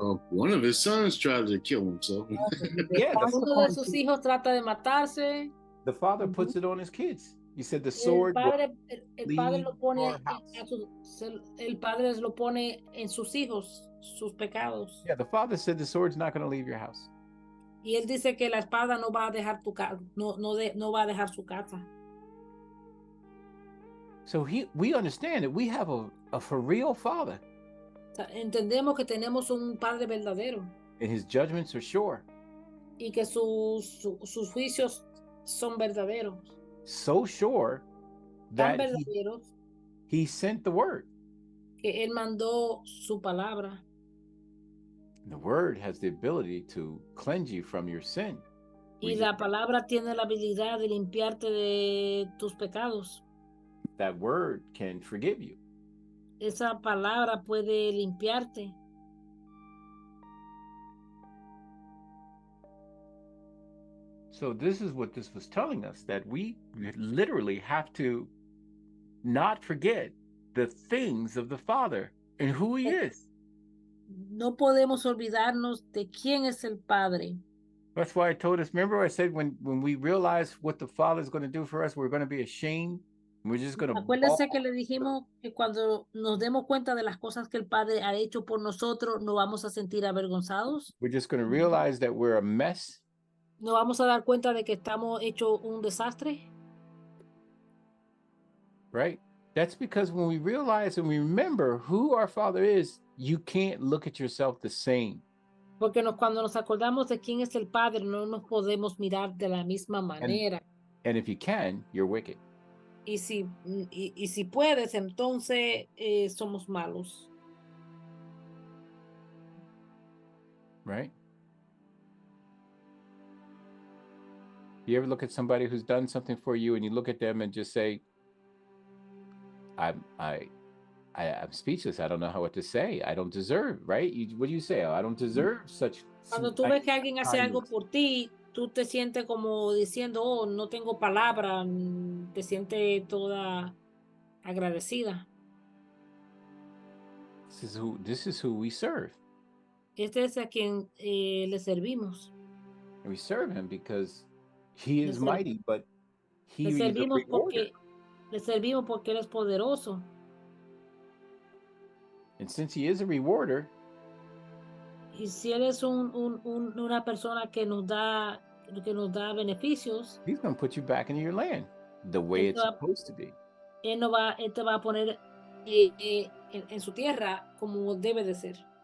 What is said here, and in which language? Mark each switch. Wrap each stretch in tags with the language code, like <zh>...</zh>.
<en>One of his sons tried to kill himself. Yeah,</en> <es>Uno de sus hijos trata de matarse.</es> <en>the Father puts it on his kids. You said the sword.</en> <es>El padre lo pone el padre lo pone en sus hijos, sus pecados.</es> <en>Yeah, the Father said the sword's not going to leave your house.</en> <es>Y él dice que la espada no va a dejar no va a dejar su casa.</es> <en>So we understand that we have a for real father.</en> <es>O sea, entendemos que tenemos un padre verdadero</es> <en>And his judgments are sure.</en> <es>y que sus juicios son verdaderos.</es> <en>So sure</en> <es>Tan</es> <en>that</en> <es>verdaderos</es> <en>he sent the word.</en> <es>que él mandó su palabra.</es> <en>The word has the ability to cleanse you from your sin.</en> <es>Y la palabra tiene la habilidad de limpiarte de tus pecados.</es> <en>That word can forgive you.</en> <es>Esa palabra puede limpiarte.</es> <en>So this is what this was telling us, that we literally have to not forget the things of the Father and who he is.</en> <es>No podemos olvidarnos de quién es el Padre.</es> <en>That's why I told us, remember I said when we realize what the Father is going to do for us, we're going to be ashamed. We're just going to</en> <es>Acuérdense que le dijimos que cuando nos demos cuenta de las cosas que el Padre ha hecho por nosotros, no vamos a sentir avergonzados.</es> <en>We're just going to realize that we're a mess.</en> <es>No vamos a dar cuenta de que estamos hechos un desastre.</es> <en>Right? That's because when we realize and we remember who our Father is, you can't look at yourself the same.</en> <es>Porque cuando nos acordamos de quién es el Padre, no nos podemos mirar de la misma manera.</es> <en>And if you can, you're wicked.</en> <es>Y si puedes, entonces somos malos.</es> <en>Right? You ever look at somebody who's done something for you and you look at them and just say, I'm speechless. I don't know what to say. I don't deserve, right? What do you say? I don't deserve such.</en> <es>Cuando tú ves que alguien hace algo por ti, tú te sientes como diciendo, oh, no tengo palabra, te sientes toda agradecida.</es> <en>This is who we serve.</en> <es>Este es a quien le servimos.</es> <en>And we serve him because he is mighty, but he is a rewarder.</en> <es>Le servimos porque él es poderoso.</es> <en>And since he is a rewarder,</en> <es>y si él es una persona que nos da beneficios,</es> <en>he's going to put you back into your land the way it's supposed to be.</en> <es>Él te va a poner en su tierra como debe de ser.</es>